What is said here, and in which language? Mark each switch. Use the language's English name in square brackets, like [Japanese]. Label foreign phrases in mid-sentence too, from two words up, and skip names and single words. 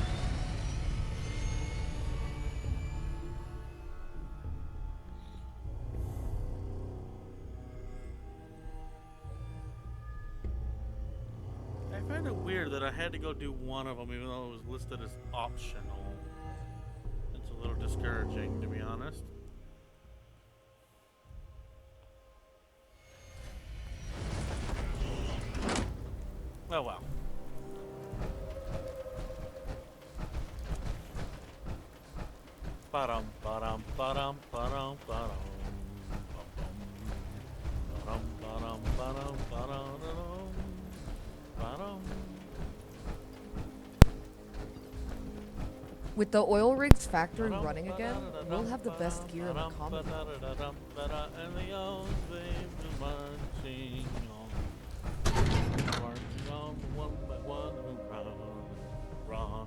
[English] I find it weird that I had to go do one of them even though it was listed as optional. It's a little discouraging, to be honest. Oh well. Ba-dum, ba-dum, ba-dum, ba-dum, ba-dum. Ba-dum, ba-dum, ba-dum, ba-dum, ba-dum. With the oil rigs factory running again, we'll have the best gear in the Commonwealth. And the old slaves are marching on one by one, hoorah, hoorah.